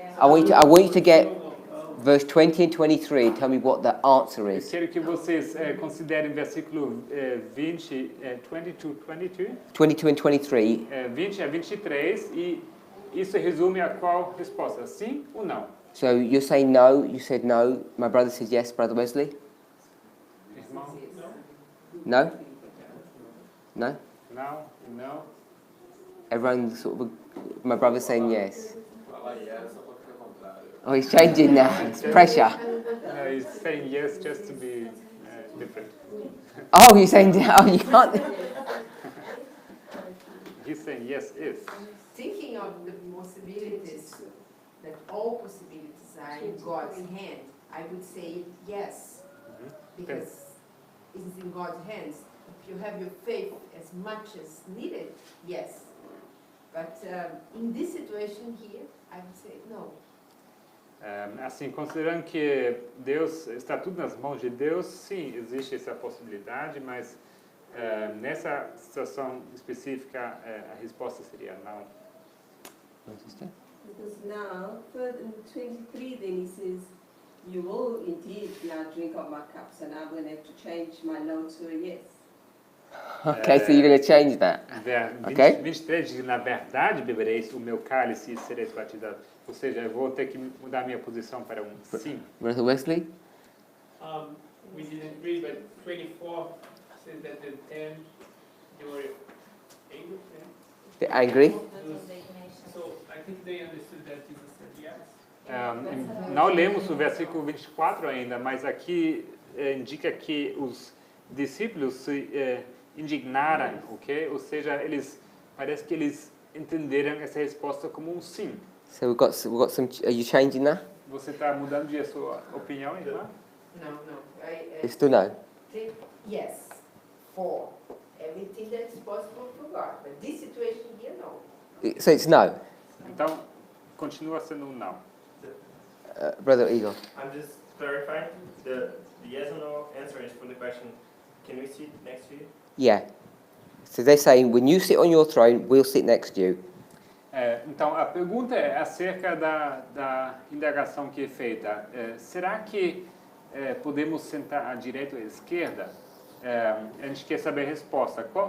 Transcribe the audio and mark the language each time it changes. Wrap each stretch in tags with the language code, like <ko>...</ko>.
<en>I want you to get verse 20 and 23 and tell me what the answer</en> <pt>Eu</pt> <en>is.</en> <pt>quero que vocês considerem versículo 20, 22,</pt> <en>22 and 23.</en> <pt>20 a 23 e isso resume a qual resposta? Sim ou não?</pt> <en>So you're saying no, you said no. My brother said yes, Brother Wesley?</en> <pt>Irmão?</pt> <en>No? No?</en> <pt>Não? Não?</pt> <en>Everyone sort of, my brother's saying yes. Oh, he's changing now. It's pressure. He's saying yes just to be different. Oh, you're saying, oh, you can't. He's saying yes if. Thinking of the possibilities, that all possibilities are in God's hand, I would say yes, because it's in God's hands. If you have your faith as much as needed, yes. But in this situation here, I would say no.</en> <pt>Assim, considerando que Deus está tudo nas mãos de Deus, sim, existe essa possibilidade, mas nessa situação específica a resposta seria não.</pt> <en>Because now, in 23, then he says, you will indeed now drink of my cups, and I'm going to have to change my no to a yes. Okay, so you're going to change that. Okay?</en> <pt>23 diz, na verdade bebereis o meu cálice e sereis batizados. Ou seja, eu vou ter que mudar minha posição para um sim.</pt> <en>Brother Wesley? We didn't read, but 24 says that the 10, they were angry. They're angry? So I think they understood that Jesus said yes.</en> <pt>Não lemos o versículo 24 ainda, mas aqui indica que os discípulos se indignaram, ok? Ou seja, parece que eles entenderam essa resposta como um sim.</pt> <en>So we've got some, are you changing that?</en> <pt>Você está mudando de sua opinião, irmã?</pt> <en>No. It's still no. Think yes, for everything that's possible for God. But this situation here, no. So it's no.</en> <pt>Então, continua sendo um não.</pt> <en>Brother Igor? I'm just clarifying. The yes or no answer is for the question, can we sit next to you? Yeah. So they're saying, when you sit on your throne, we'll sit next to you.</en> <pt>Então, a pergunta é acerca da indagação que é feita. Será que podemos sentar à direita ou à esquerda? A gente quer saber a resposta.</pt>